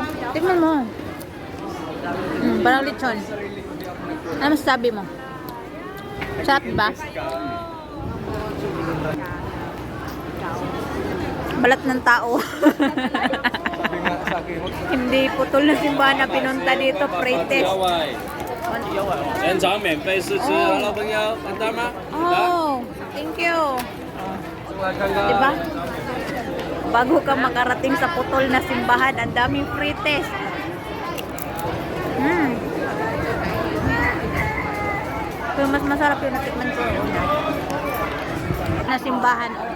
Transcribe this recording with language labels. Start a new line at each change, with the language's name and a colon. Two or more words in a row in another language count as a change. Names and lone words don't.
Filipino: Tignan mo. Parang lechon. Ano masasabi mo? Sarap ba? Balat ng tao. Hindi putol na simbahan na pinunta dito. Frites.
Chinese: 现场免费试吃，老朋友，看到吗？
English: Oh, thank you.
Chinese: 来看看。
Filipino: Diba? Bago ka makarating sa putol na simbahan, ang daming frites. Pero mas masarap yung natikman ko una. Na simbahan.